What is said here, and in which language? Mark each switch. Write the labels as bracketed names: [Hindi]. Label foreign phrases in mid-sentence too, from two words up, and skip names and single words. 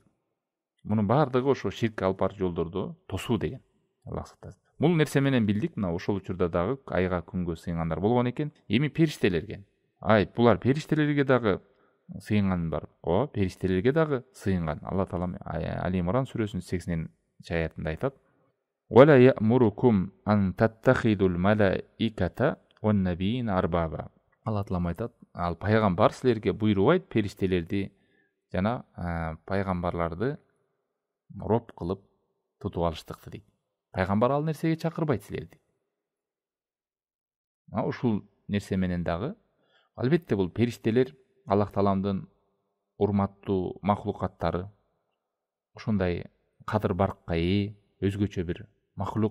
[Kyrgyz] Мунун баардыгы ошо ширкке алып баруучу жолдорду тосуу деген. Аллах сактасын. Бул нерсе менен билдик, мына ошол учурда дагы айга, күнгө сыйынгандар болгон экен. Эми периштелерге. Булар периштелерге дагы сыйынган бар. Периштелерге дагы сыйынган. Алла Таалам Али Имран сүрөсүнүн 80 аятында айтат: [Arabic] "ولا يأمركم أن تتخذوا الملائكة والنبيين أربابا." [Kyrgyz] Алла Таалам айтат, ал пайгамбар силерге буйрубайт периштелерди жана пайгамбарларды роб кылып тутуп алыштыкты дейт. Пайгамбар ал нерсеге чакырбайт силерди. Ушул нерсе менен дагы, албетте бул периштелер Аллах Тааламдын урматтуу махлукаттары, ошондой кадыр баркка ээ, өзгөчө бир махлук.